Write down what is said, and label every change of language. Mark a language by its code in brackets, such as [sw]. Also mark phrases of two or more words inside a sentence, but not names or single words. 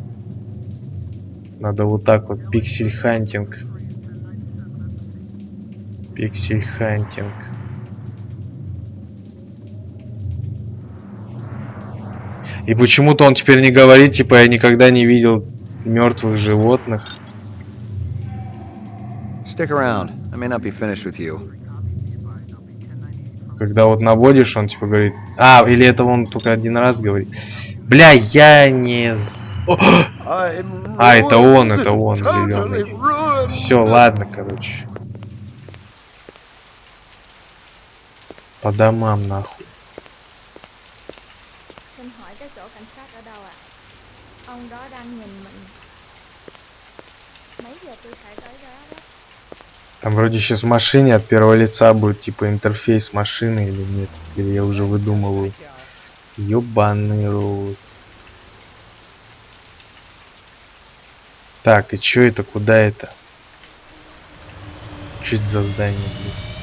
[ru] Надо вот так вот. [en] pixel hunting. pixel hunting. [ru] И почему-то он теперь не говорит, типа, я никогда не видел мертвых животных. [en] Stick around. I may not be finished with you. [ru] Когда вот наводишь, он типа говорит... А, или это он только один раз говорит. Бля, я не... [en] I'm [ru] А, это он, [en] ruined, [ru] зеленый. [en] totally ruined. [ru] Все, ладно, короче. По домам, нахуй. [vi] Xin hỏi cái chỗ cảnh sát ở đâu ạ? Ông đó đang nhìn mình. Mấy giờ tôi phải tới đó đó? [ru] Там вроде сейчас в машине от первого лица будет типа интерфейс машины или нет. Или я уже выдумываю. Ёбаный рот. Так, и чё это? Куда это? Чё это за здание, блин?